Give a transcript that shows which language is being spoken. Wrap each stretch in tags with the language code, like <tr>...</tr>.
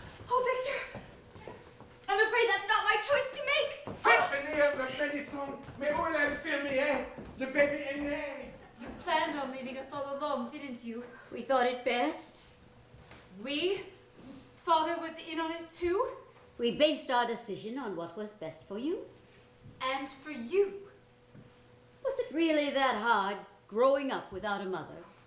<en>Oh, Victor! I'm afraid that's not my choice to make.</en> <fr>Faites venir le pénisson, mais où est l'infirmier? Le bébé est né.</fr> <en>You planned on leaving us all alone, didn't you? We thought it best. We? Father was in on it too? We based our decision on what was best for you. And for you. Was it really that hard growing up without a mother?</en>